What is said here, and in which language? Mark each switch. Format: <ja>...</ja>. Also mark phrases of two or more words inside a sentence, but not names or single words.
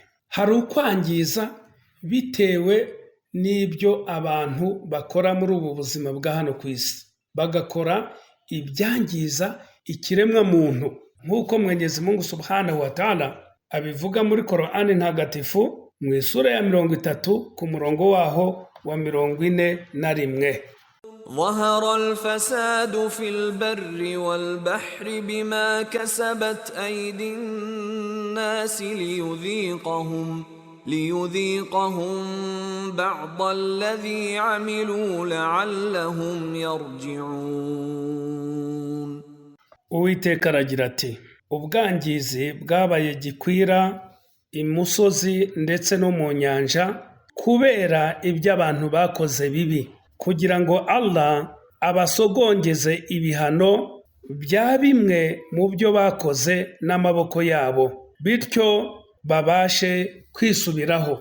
<rw>Hari ukwangiza bitewe n'ibyo abantu bakora muri ubu buzima bwa hano ku isi, bagakora ibyangiza ikiremwa muntu, nk'uko Mwenyezi Mungu</rw> <ar>سبحانه وتعالى</ar> <rw>abivuga muri Qur'ani ntagatifu mu isura ya 30 ku murongo waho wa 41.</rw> <ar>ظهر الفساد في البر والبحر بما كسبت أيدي الناس ليذيقهم بعض الذي عملوا لعلهم يرجعون.</ar> <rw>Uwiteka aragira ati, ubwangizi bwabaye gikwira imusozi ndetse no mu nyanja kubera ibyo abantu bakoze bibi, kugira ngo Allah abasogongeze ibihano bya bimwe mu byo bakoze n'amaboko yabo, bityo babashe kwisubiraho.</rw>